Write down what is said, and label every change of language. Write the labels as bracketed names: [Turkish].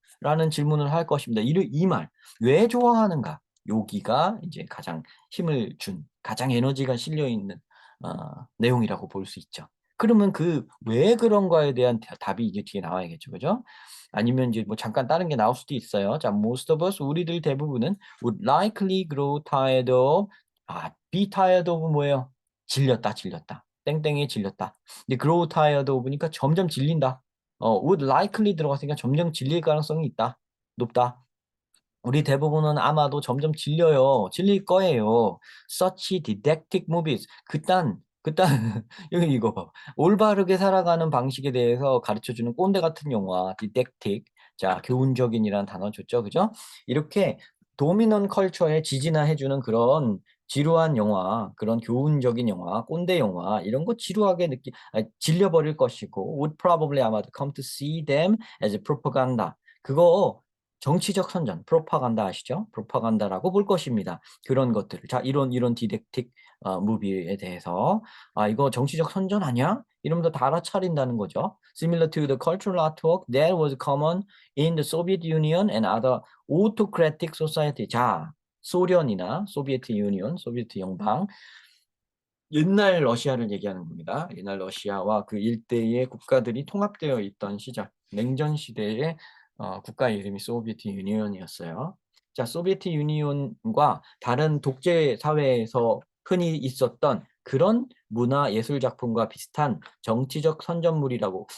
[Korean] 라는 질문을 할 것입니다. 이 말, 왜 좋아하는가? 여기가 이제 가장 힘을 준, 가장 에너지가 실려 있는 내용이라고 볼 수 있죠. 그러면 그 왜 그런가에 대한 답이 이게 뒤에 나와야겠죠, 그죠? 아니면 이제 뭐 잠깐 다른 게 나올 수도 있어요. [English] 자, most of us [Korean] 우리들 대부분은 [English] would likely grow tired of be tired of [Korean] 뭐예요? 질렸다. 땡땡이 질렸다. 근데 grow tired of니까 점점 질린다. [English] would likely [Korean] 들어갔으니까 점점 질릴 가능성이 있다. 높다. 우리 대부분은 아마도 점점 질려요. 질릴 거예요. [English] Such didactic movies. [Korean] 그딴 여기 이거 봐. 올바르게 살아가는 방식에 대해서 가르쳐주는 꼰대 같은 영화, didactic. 자, 교훈적인이라는 단어 좋죠, 그죠? 이렇게 도미넌 컬처에 지지나 해주는 그런 지루한 영화, 그런 교훈적인 영화, 꼰대 영화 이런 거 지루하게 질려버릴 것이고 [English] would probably [Korean] 아마도 [English] come to see them as propaganda. [Korean] 그거 정치적 선전, 프로파간다 아시죠? 프로파간다라고 볼 것입니다. 그런 것들을. 자, 이런 디덕틱 무비에 대해서 이거 정치적 선전 아니야? 이러면서 다 알아차린다는 거죠. [English] Similar to the cultural artwork that was common in the Soviet Union and other autocratic society. [Korean] 자, 소련이나 소비에트 유니온, 소비에트 연방, 옛날 러시아를 얘기하는 겁니다. 옛날 러시아와 그 일대의 국가들이 통합되어 있던 시절, 냉전 시대의 국가 이름이 소비에트 유니온이었어요. 자, 소비에트 유니온과 다른 독재 사회에서 흔히 있었던 그런 문화 예술 작품과 비슷한 정치적 선전물이라고.